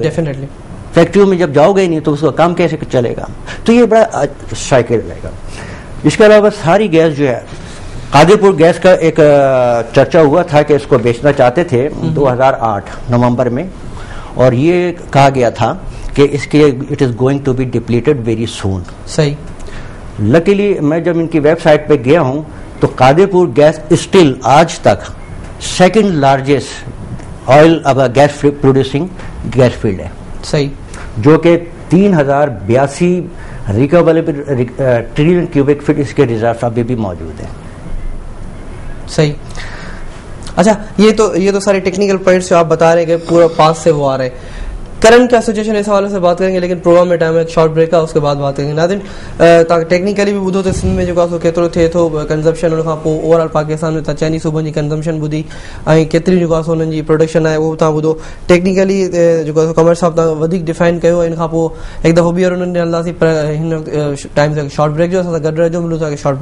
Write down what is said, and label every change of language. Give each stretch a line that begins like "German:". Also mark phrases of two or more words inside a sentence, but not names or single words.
Urdu: ڈیفینیٹلی فیکٹریوں میں جب جاؤ گے نہیں تو اس کا کام کیسے چلے گا؟ تو یہ بڑا سائیکل رہے گا. اس کے علاوہ ساری گیس جو ہے، قادر پور گیس کا ایک چرچا ہوا تھا کہ اس کو بیچنا چاہتے تھے 2008 نومبر میں، اور یہ کہا گیا تھا کہ اس کے
English: it is going to be depleted very soon.
Urdu: صحیح. لکیلی میں جب ان کی ویب سائٹ پہ گیا ہوں تو قادر پور گیس اسٹل آج تک
English: second largest oil gas producing gas field
Urdu: ہے. صحیح. جو کہ 3,082
English: recoverable trillion cubic feet
Urdu: اس کے ریزرو ابھی بھی موجود ہیں. صحیح. اچھا، یہ تو سارے
English: technical points
Urdu: جو آپ بتا رہے ہیں کہ پورا پاس سے وہ آ رہے ہیں. کرنٹ کا سچویشن اس حوالے سے بات کریں گے، لیکن پروگرام میں ٹائم ہے
English: short break
Urdu: کا، اس کے بعد بات کریں گے. ناظرین تاکہ ٹیکنیکلی بھی
Sindhi: ॿुधो त सिंध में जेको आहे केतिरो थिए थो कंज़म्पशन، उन खां पोइ ओवरऑल पाकिस्तान में तव्हां चइनी सूबनि जी कंज़म्पशन ॿुधी ऐं केतिरी जेको आहे उन्हनि जी प्रोडक्शन आहे उहो तव्हां ॿुधो. टेक्निकली जेको आहे कमर साहब तव्हां वधीक डिफाइन कयो. इन खां पोइ हिकु दफ़ो ॿीहर उन्हनि हलंदासीं, पर हिन टाइम ते
English: short break
Sindhi: जो असां सां गॾु रहिजो.